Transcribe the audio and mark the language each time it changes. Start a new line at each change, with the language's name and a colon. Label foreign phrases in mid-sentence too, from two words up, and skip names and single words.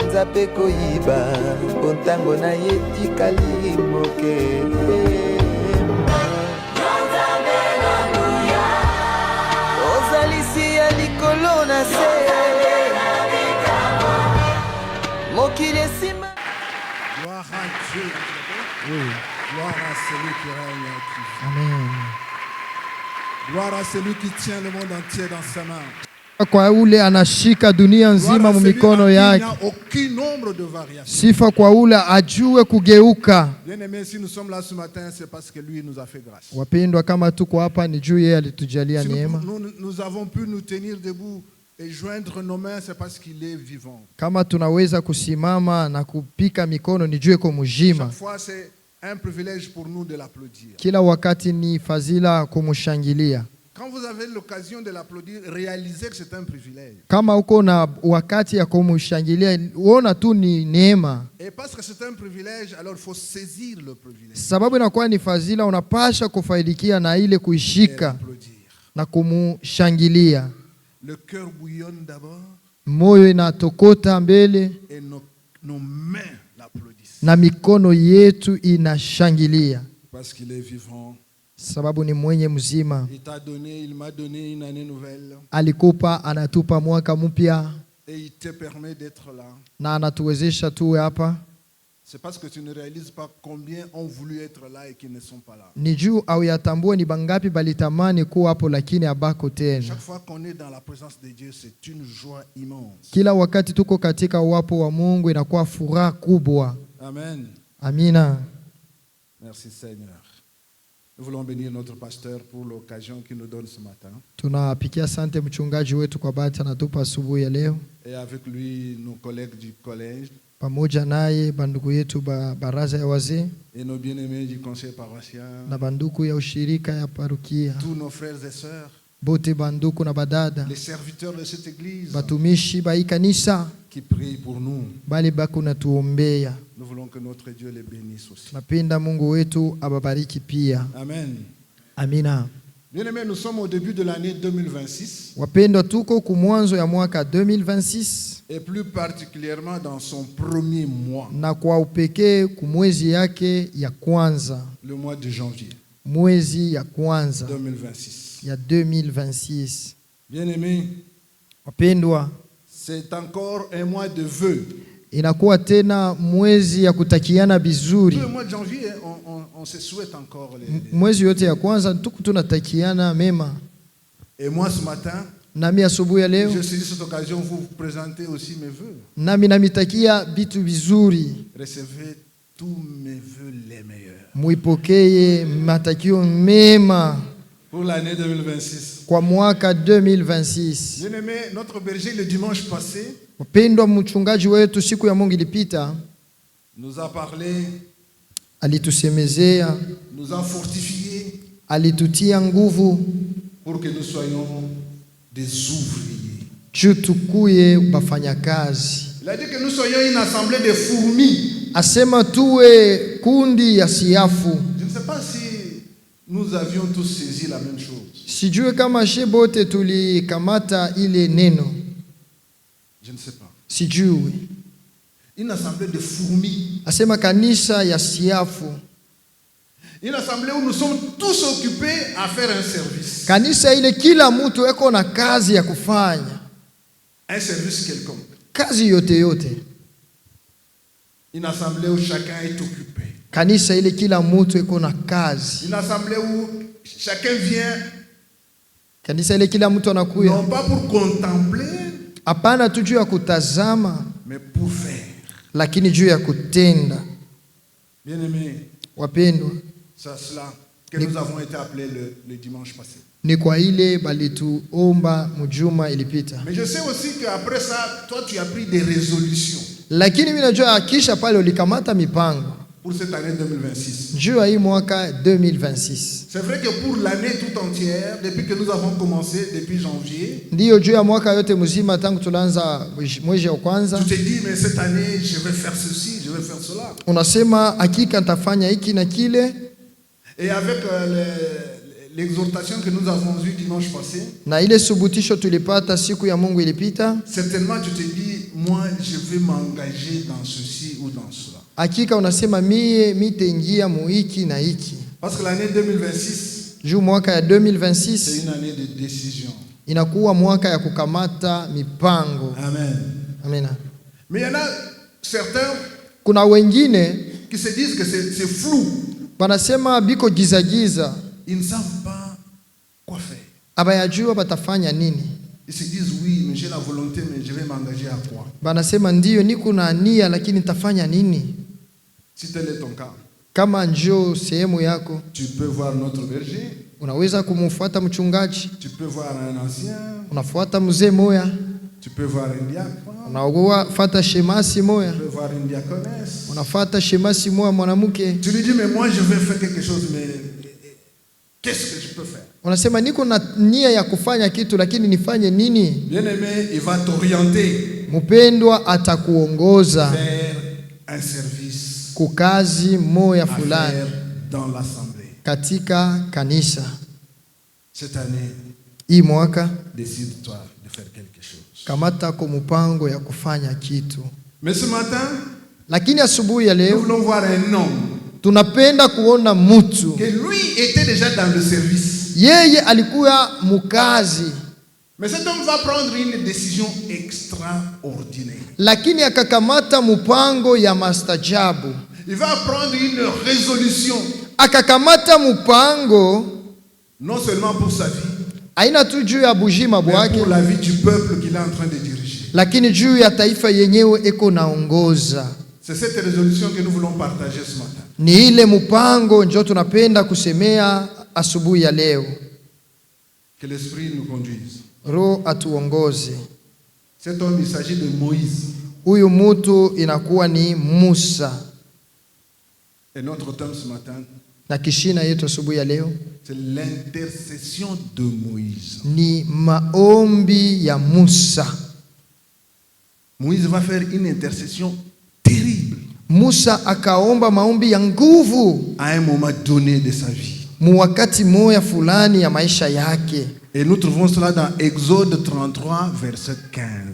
Lingala: pe koyiba bontango na yetikali moke. Ozalisi ya likolo na se mokili esima.
French: Gloire à Dieu. Oui. Gloire à celui qui règne. Amen. Gloire à celui qui tient le monde entier dans sa main.
Swahili: Kwa ule anashika dunia nzima mu mikono yake. Sifa kwa ule ajue kugeuka.
French: Bien-aimés, si nous sommes là ce matin, c'est parce que lui nous a fait grâce.
Swahili: Wapendwa, kama tuko hapa ni juu yeye alitujalia neema.
French: Nous avons pu nous tenir debout et joindre nos mains, c'est parce qu'il est vivant.
Swahili: Kama tunaweza kusimama na kupika mikono ni juu yako mzima.
French: Chaque fois c'est un privilège pour nous de l'applaudir.
Swahili: Kila wakati ni fadhila kumshangilia.
French: Quand vous avez l'occasion de l'applaudir, réalisez que c'est un privilège.
Swahili: Kama uko na wakati ya kumshangilia, uona tu ni neema.
French: Et parce que c'est un privilège, alors il faut saisir le privilège.
Swahili: Sababu inakuwa ni fadhila, unapasha kufaidikia na ile kuishika na kumshangilia.
French: Le cœur bouillonne d'abord.
Swahili: Moyo inatokota mbele.
French: Et nos mains l'applaudissent.
Swahili: Na mikono yetu inashangilia.
French: Parce qu'il est vivant.
Swahili: Sababu ni mwenye mzima.
French: Il m'a donné une année nouvelle.
Swahili: Alikupa, anatupa mwaka mpya.
French: Et il te permet d'être là.
Swahili: Na anatuwezesha tuwe hapa.
French: C'est parce que tu ne réalises pas combien ont voulu être là et qui ne sont pas là.
Swahili: Ni juu au yatambue ni bangapi balitamani kuwa hapo lakini abako tena.
French: Chaque fois qu'on est dans la présence de Dieu, c'est une joie immense.
Swahili: Kila wakati tuko katika uwapo wa Mungu inakuwa furaha kubwa.
French: Amen.
Swahili: Amina.
French: Merci Seigneur. Nous voulons bénir notre pasteur pour l'occasion qu'il nous donne ce matin.
Swahili: Tunapikia asante mchungaji wetu kwa bahati anatupa asubuhi ya leo.
French: Et avec lui nos collègues du collège.
Swahili: Pamoja naye bandugu yetu baraza ya wazee.
French: Et nos bien-aimés du conseil paroissial.
Swahili: Na banduku ya ushirika ya parokia.
French: Tous nos frères et sœurs.
Swahili: Bote banduku na badada.
French: Les serviteurs de cette église.
Swahili: Batumishi ba kanisa.
French: Qui prient pour nous.
Swahili: Bali bako na tuombea.
French: Nous voulons que notre Dieu les bénisse aussi.
Swahili: Napenda Mungu wetu ababariki pia.
French: Amen.
Swahili: Amina.
French: Bien-aimés, nous sommes au début de l'année 2026.
Swahili: Wapendwa, tuko kumwanzo ya mwaka 2026.
French: Et plus particulièrement dans son premier mois.
Swahili: Na kwa upekee kumwezi yake ya kwanza.
French: Le mois de janvier.
Swahili: Mwezi ya kwanza 2026. Ya 2026.
French: Bien-aimés,
Swahili: wapendwa,
French: c'est encore un mois de vœux.
Swahili: Inakuwa tena mwezi ya kutakiana bizuri.
French: Le mois de janvier, on se souhaite encore les...
Swahili: Mwezi yote ya kwanza tuko tunatakiana mema.
French: Et moi ce matin,
Swahili: nami asubuhi ya leo,
French: je saisis cette occasion vous présenter aussi mes vœux.
Swahili: Nami namitakia vitu vizuri.
French: Recevez tous mes vœux les meilleurs.
Swahili: Muipokee matakio mema
French: pour l'année 2026.
Swahili: Kwa mwaka 2026.
French: Bien-aimé, notre berger le dimanche passé,
Swahili: mpendwa mchungaji wetu siku ya Mungu ilipita,
French: nous a parlé,
Swahili: alitusemezea,
French: nous a fortifié,
Swahili: alitutia nguvu
French: pour que nous soyons des ouvriers.
Swahili: Tukuye bafanyakazi.
French: Il a dit que nous soyons une assemblée de fourmis.
Swahili: Asema tuwe kundi ya siafu.
French: Je ne sais pas si nous avions tous saisi la même chose.
Swahili: Sijue kama shebote tulikamata ile neno.
French: Je ne sais pas.
Swahili: Sijue.
French: Une assemblée de fourmis.
Swahili: Asema kanisa ya siafu.
French: Une assemblée où nous sommes tous occupés à faire un service.
Swahili: Kanisa ile kila mtu eko na kazi ya kufanya.
French: Un service quelconque.
Swahili: Kazi yote yote.
French: Une assemblée où chacun est occupé.
Swahili: Kanisa ile kila mtu eko na kazi.
French: Une assemblée où chacun vient.
Swahili: Kanisa ile kila mtu anakuya.
French: Non pas pour contempler.
Swahili: Hapana tu juu ya kutazama.
French: Mais pour faire.
Swahili: Lakini juu ya kutenda.
French: Bien-aimés.
Swahili: Wapendwa.
French: C'est cela que nous avons été appelés le dimanche passé.
Swahili: Ni kwa ile balituomba mjuma ilipita.
French: Mais je sais aussi qu'après ça, toi tu as pris des résolutions.
Swahili: Lakini mimi najua akisha pale ulikamata mipango.
French: Pour cette année 2026.
Swahili: Juu ya hii mwaka 2026.
French: C'est vrai que pour l'année tout entière, depuis que nous avons commencé, depuis janvier.
Swahili: Ndio juu ya mwaka yote mzima tangu tulanza mwezi wa kwanza.
French: Tu te dis mais cette année je vais faire ceci, je vais faire cela.
Swahili: Unasema hakika nitafanya hiki na kile.
French: Et avec l'exhortation que nous avons eue dimanche passé,
Swahili: na ile subutisho tulipata siku ya Mungu ilipita,
French: certainement tu te dis, moi je vais m'engager dans ceci ou dans cela.
Swahili: hakika unasema mie mitaingia muhiki na hiki.
French: Parce que l'année 2026,
Swahili: Juu mwaka ya
French: c'est 2026 une année de décision.
Swahili: inakuwa mwaka ya kukamata mipango.
French: Amen.
Swahili: Amina.
French: Mais il y en a certains
Swahili: Kuna wengine
French: qui se disent que c'est flou.
Swahili: wanasema biko giza giza,
French: Ils ne savent pas quoi faire.
Swahili: abayajua batafanya nini.
French: Ils se disent, oui, mais j'ai la volonté, mais je vais m'engager à quoi?
Swahili: Banasema ndiyo niko na nia, lakini nitafanya nini?
French: Si tel est ton cas,
Swahili: Kama njoo sehemu yako,
French: tu peux voir notre berger,
Swahili: unaweza kumfuata mchungaji,
French: tu peux voir un ancien,
Swahili: unafuata mzee moya,
French: tu peux voir un diacre,
Swahili: unafuata shemasi moya,
French: tu peux voir une diaconesse.
Swahili: unafuata shemasi moya mwanamke.
French: Tu lui dis, mais moi je vais faire quelque chose, mais qu'est-ce que je peux faire?
Swahili: Unasema niko na nia ya kufanya kitu, lakini nifanye nini?
French: Bien-aimé, il va t'orienter
Swahili: Mpendwa atakuongoza
French: vers un service
Swahili: kukazi moya
French: à
Swahili: fulani
French: faire dans l'assemblée.
Swahili: katika kanisa.
French: Cette année,
Swahili: Hii mwaka
French: décide-toi de faire quelque chose.
Swahili: kamata kwa mpango ya kufanya kitu.
French: Mais ce matin,
Swahili: Lakini asubuhi ya
French: nous
Swahili: leo
French: voulons voir un homme
Swahili: tunapenda kuona mtu
French: que lui était déjà dans le service.
Swahili: yeye alikuwa mukazi,
French: Mais cet homme va prendre une décision extraordinaire.
Swahili: lakini akakamata mpango ya mastajabu,
French: Il va prendre une résolution,
Swahili: akakamata mpango
French: non seulement pour sa vie,
Swahili: aina tu juu ya bujima
French: mais
Swahili: bwake,
French: pour la vie du peuple qu'il est en train de diriger.
Swahili: lakini juu ya taifa yenyewe eko naongoza.
French: C'est cette résolution que nous voulons partager ce matin.
Swahili: Ni ile mpango njo tunapenda kusemea asubuhi ya leo.
French: Que l'Esprit nous conduise.
Swahili: Roho atuongoze.
French: Cet homme, il s'agit de Moïse.
Swahili: Huyu mutu inakuwa ni Musa,
French: Et notre thème ce matin,
Swahili: na kishina yetu asubuhi ya leo
French: c'est l'intercession de Moïse.
Swahili: ni maombi ya Musa.
French: Moïse va faire une intercession terrible
Swahili: Musa akaomba maombi ya nguvu
French: à un moment donné de sa vie.
Swahili: mu wakati moya fulani ya maisha yake.
French: Et nous trouvons cela dans Exode 33, verset 15.